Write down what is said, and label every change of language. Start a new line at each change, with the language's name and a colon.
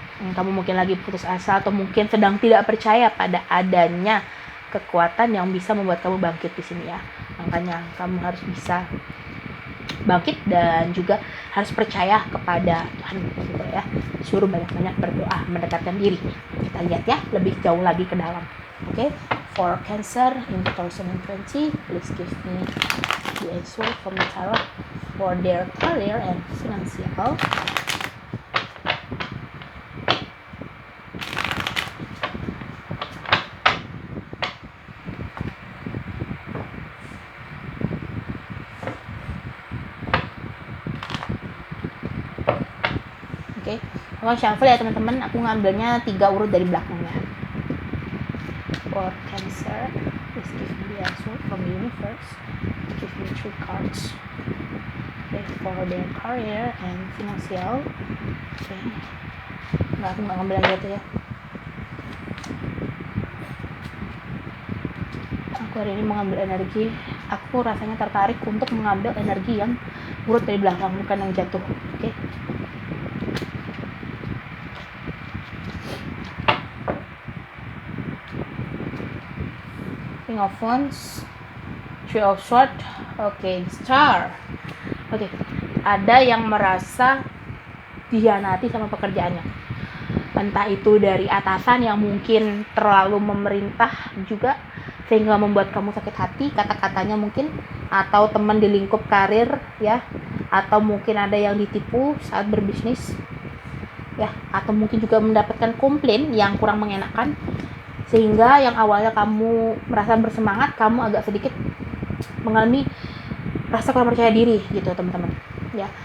Indonesian: Kamu mungkin lagi putus asa atau mungkin sedang tidak percaya pada adanya kekuatan yang bisa membuat kamu bangkit di sini ya. Makanya kamu harus bisa bangkit dan juga harus percaya kepada Tuhan gitu ya. Suruh banyak-banyak berdoa, mendekatkan diri. Kita lihat ya lebih jauh lagi ke dalam.
English: Oke, for Cancer in 2020, please give me the answer from the tarot for their career and financial.
Indonesian: Oke, kalau shuffle ya teman-teman, aku ngambilnya 3 urut dari belakangnya.
English: For Cancer, please give me the answer from the universe. Give me 3 cards. Okay, for their career and financial.
Indonesian: Oke, aku nggak ngambil yang itu ya. Aku hari ini mengambil energi. Aku rasanya tertarik untuk mengambil energi yang urut dari belakang, bukan yang jatuh. Oke.
English: King of Wands, Three of Swords, Star.
Indonesian: Oke, ada yang merasa dihianati sama pekerjaannya. Entah itu dari atasan yang mungkin terlalu memerintah juga sehingga membuat kamu sakit hati, kata-katanya mungkin, atau teman di lingkup karir ya, atau mungkin ada yang ditipu saat berbisnis ya, atau mungkin juga mendapatkan komplain yang kurang mengenakan sehingga yang awalnya kamu merasa bersemangat, kamu agak sedikit mengalami rasa kurang percaya diri gitu teman-teman ya.